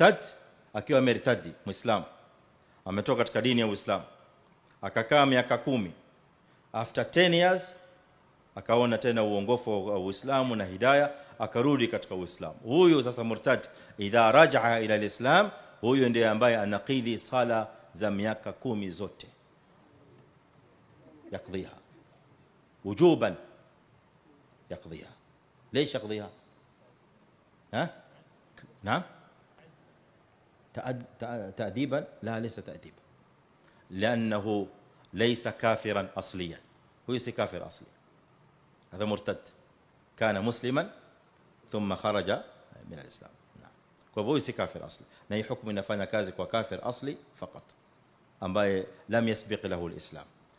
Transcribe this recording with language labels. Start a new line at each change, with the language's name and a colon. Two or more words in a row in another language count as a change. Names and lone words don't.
Swahili: Murtad akiwa amertadi muislamu, ametoka katika dini ya Uislamu, akakaa miaka 10,
English: after 10 years
Swahili: akaona tena uongofu wa Uislamu na hidayah, akarudi katika Uislamu. Huyu sasa murtad,
Arabic: إذا رجع إلى الإسلام,
Swahili: huyu ndiye ambaye anaqidhi sala za miaka 10 zote,
Arabic: يقضيها وجوبا، يقضيها. ليش يقضيها؟ ها؟ نعم؟ تأديبا؟ لا، ليس تأديبا، لأنه ليس كافرا أصليا. هو ليس كافر أصلي، هذا مرتد، كان مسلما ثم خرج من الإسلام. نعم. فهو ليس كافر أصلي،
Swahili: na hii hukumu inafanya kazi kwa
Arabic: كافر أصلي
Swahili: fakat ambaye
Arabic: لم يسبق له الإسلام.